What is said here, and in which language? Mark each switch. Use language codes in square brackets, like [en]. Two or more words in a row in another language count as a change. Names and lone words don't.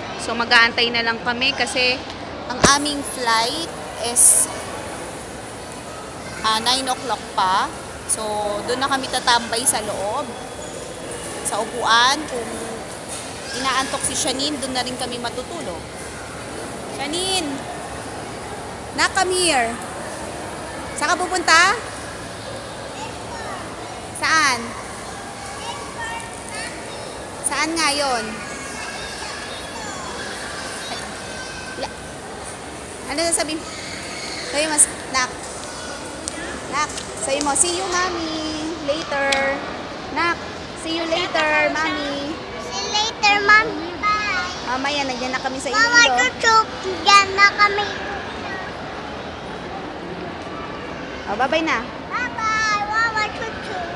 [tl] So, mag-aantay na lang kami kasi ang aming flight is 9 o'clock pa. So, doon na kami tatambay sa loob. Sa upuan. Kung inaantok si Shanin, doon na rin kami matutulog. [en] Shanin! Come here. [tl] Saan ka pupunta? Saan? Saan nga yun? Ano sasabihin? Sabi mo, Nak. Nak, sabi mo, [en] see you, Mommy. Later. Nak, see you later, Mommy. See you later, Mommy. Bye. [tl] Mamaya, nandiyan na kami sa Iloilo. Mama, chuchuk. Diyan na kami. Oh, bye-bye na. Bye-bye. Mama, chuchuk.